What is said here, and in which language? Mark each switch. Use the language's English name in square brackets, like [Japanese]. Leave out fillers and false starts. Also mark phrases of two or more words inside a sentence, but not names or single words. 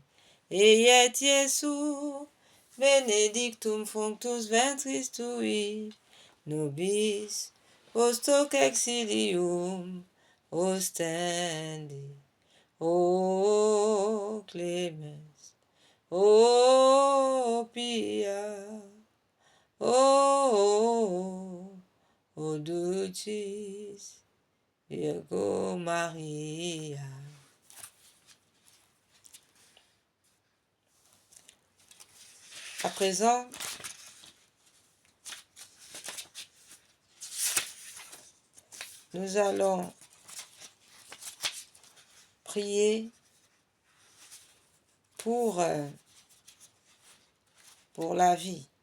[Latin] Et Iesu, benedictum fructus ventris tui, nobis post hoc exilium ostendi. O clemens, o pia, o dulcis Virgo Maria. [French] À présent, nous allons prier pour la vie.